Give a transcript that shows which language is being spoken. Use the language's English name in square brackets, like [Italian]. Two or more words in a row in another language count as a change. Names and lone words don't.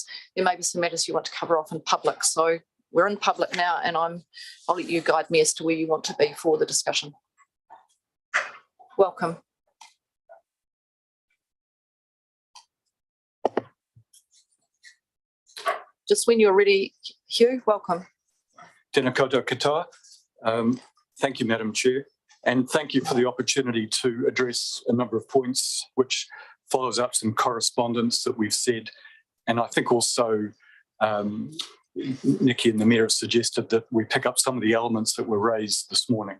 [English] There may be some matters you want to cover off in public. So we're in public now, and I'll let you guide me as to where you want to be for the discussion. Welcome. Just when you're ready, Hugh, welcome. [Māori] Tēnā koutou katoa. [English] Thank you, Madam Chair, and thank you for the opportunity to address a number of points which follows up some correspondence that we've said. And I think also Nikki and the Mayor have suggested that we pick up some of the elements that were raised this morning.